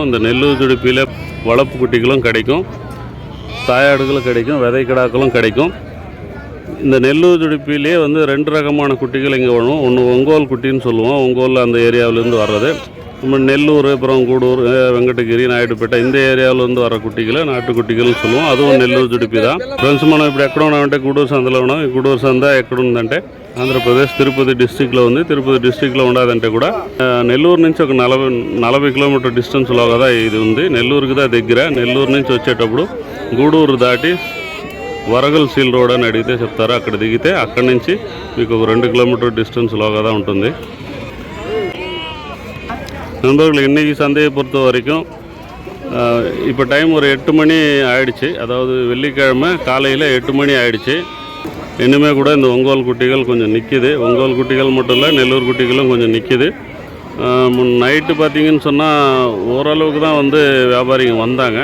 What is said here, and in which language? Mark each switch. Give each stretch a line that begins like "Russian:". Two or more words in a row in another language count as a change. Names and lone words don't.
Tamil: இந்த நெல்லூர் ஜுடிப்பியில் வளர்ப்பு குட்டிகளும் கிடைக்கும், தாயாடுகளும் கிடைக்கும், விதை கிடாக்களும் கிடைக்கும். இந்த நெல்லூர் ஜுடிப்பிலே வந்து 2 ரகமான குட்டிகள் இங்கே வரும். ஒன்று ஒங்கோல் குட்டின்னு சொல்லுவோம். ஒங்கோல் அந்த ஏரியாவிலேருந்து வர்றது. நம்ம நெல்லூர், அப்புறம் கூடூர், வெங்கடகிரி, நாயுடுபேட்டை இந்த ஏரியாவிலேருந்து வர குட்டிகளை நாட்டுக்குட்டிகள்னு சொல்லுவோம். அதுவும் నెల్లూరు జుడిపి தான்.
Telugu: ఫ్రెండ్స్, మనం ఇప్పుడు ఎక్కడ ఉన్నామంటే గూడూరు సంతలో ఉన్నాం. ఈ గూడూరు సంత ఎక్కడ ఉందంటే ఆంధ్రప్రదేశ్ తిరుపతి డిస్ట్రిక్ట్లో ఉంది. తిరుపతి డిస్ట్రిక్ట్లో ఉండదంటే కూడా నెల్లూరు నుంచి ఒక 40
English: kilometer distance
Telugu: కదా ఇది ఉంది. నెల్లూరుకి దా దగ్గర. నెల్లూరు నుంచి వచ్చేటప్పుడు గూడూరు దాటి వరగల్ సీల్ రోడ్ అని అడిగితే చెప్తారు. అక్కడ దిగితే అక్కడి నుంచి మీకు ఒక 2
English: kilometer distance
Telugu: కదా ఉంటుంది.
Tamil: நண்பர்கள், இன்றைக்கி சந்தையை பொறுத்த வரைக்கும் இப்போ டைம் ஒரு 8 மணி ஆயிடுச்சு. அதாவது வெள்ளிக்கிழமை காலையில் 8 மணி ஆயிடுச்சு. இன்னுமே கூட இந்த ஒங்கோல் குட்டிகள் கொஞ்சம் நிற்கிது. ஒங்கோல் குட்டிகள் மட்டும் இல்லை, நெல்லூர் குட்டிகளும் கொஞ்சம் நிற்கிது. நைட்டு பார்த்திங்கன்னு சொன்னால் ஓரளவுக்கு தான் வந்து வியாபாரிங்க வந்தாங்க.